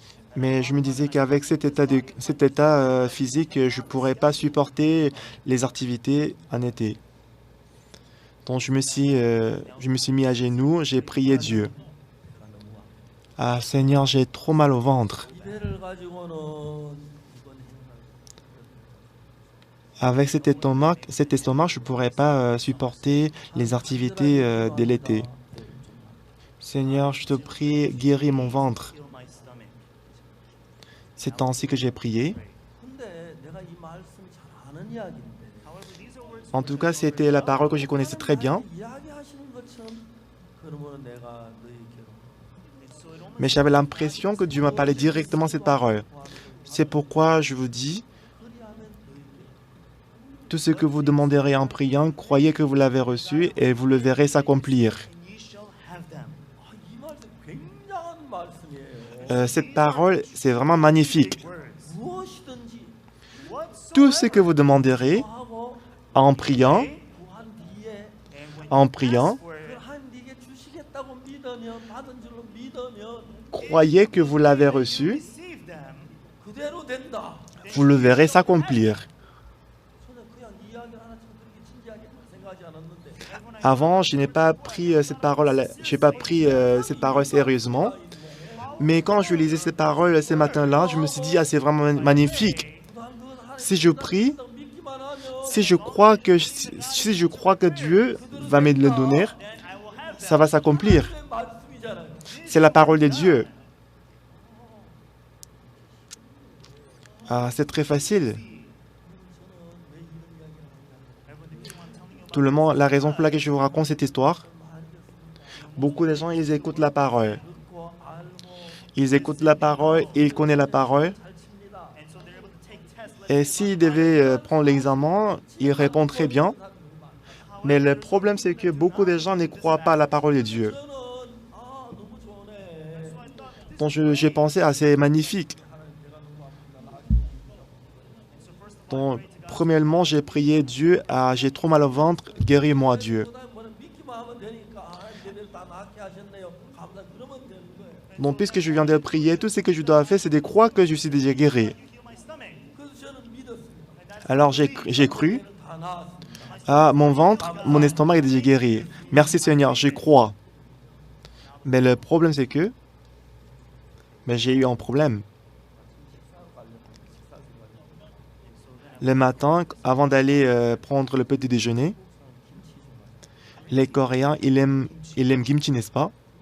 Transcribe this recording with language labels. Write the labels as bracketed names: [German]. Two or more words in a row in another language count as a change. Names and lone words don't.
[French] Mais je me disais qu'avec cet état physique, je ne pourrais pas supporter les activités en été. Donc je me suis mis à genoux, j'ai prié Dieu. Ah Seigneur, j'ai trop mal au ventre. [Korean] 이 배를 가지고는 이번 행사를 [French] Avec cet estomac, je ne pourrais pas supporter les activités de l'été. Seigneur, je te prie, guéris mon ventre. C'est ainsi que j'ai prié. [Korean] 근데 내가 이 말씀 잘 아는 이야기인데 [French] En tout cas, c'était la parole que je connaissais très bien. [Korean] 이야기하시는 것처럼 그러면 내가 너희에게로 [French] Mais j'avais l'impression que Dieu m'a parlé directement cette parole. C'est pourquoi je vous dis, [Korean] 그리하면 너희에게 [French] tout ce que vous demanderez en priant, croyez que vous l'avez reçu et vous le verrez s'accomplir. [Korean] 이 말씀 굉장한 말씀이에요. [French] Cette parole, c'est vraiment magnifique. [Korean] 무엇이든지 [French] Tout ce que vous demanderez [Korean] 하고 [French] en priant, [Korean] 구한 뒤에 [French] en priant, [Korean] 그 하나님께 주시겠다고 믿으면 받은 줄로 믿으면 [French] croyez que vous l'avez reçu, [Korean] 그대로 된다. [French] vous le verrez s'accomplir. [Korean] 저는 그냥 이야기를 하나 참 그렇게 진지하게 생각하지 않았는데 [French] Avant, je n'ai pas pris j'ai pas pris cette parole sérieusement. Mais quand je lisais cette parole ce matin-là, je me suis dit, ah, c'est vraiment magnifique. Si je prie, [Korean] 믿기만 하면 [French] si je crois que Dieu va me le donner, ça va s'accomplir. [Korean] 말씀이잖아요. [French] C'est la parole de Dieu. Ah, c'est très facile. Tout le monde, la raison pour laquelle je vous raconte cette histoire, beaucoup de gens, ils écoutent la parole. [Korean] 듣고 알고 [French] Ils écoutent la parole, ils connaissent la parole. [Korean] 잘 칩니다. [French] Et s'ils devaient prendre l'examen, ils répondent très bien. Mais le problème, c'est que beaucoup de gens ne croient pas à la parole de Dieu. [Korean] 저는 너무 좋네. [French] Donc j'ai pensé, ah, c'est magnifique. Donc, premièrement, j'ai prié Dieu, ah, j'ai trop mal au ventre, guéris-moi Dieu. [Korean] 그다음에 믿기만 하면 되니까 내들 다 낫게 하셨네요. 감사 그러면 되는 거예요. [French] Donc, puisque je viens de prier, tout ce que je dois faire, c'est de croire que je suis déjà guéri. [Korean] 그래서 저는 믿었습니다. [French] Alors, j'ai cru, [Korean] 다 나았습니다. [French] ah, mon ventre, mon estomac est déjà guéri. Merci Seigneur, je crois. Mais le problème, c'est que j'ai eu un problème. Le matin, avant d'aller prendre le petit déjeuner, les Coréens, ils aiment kimchi, n'est-ce pas?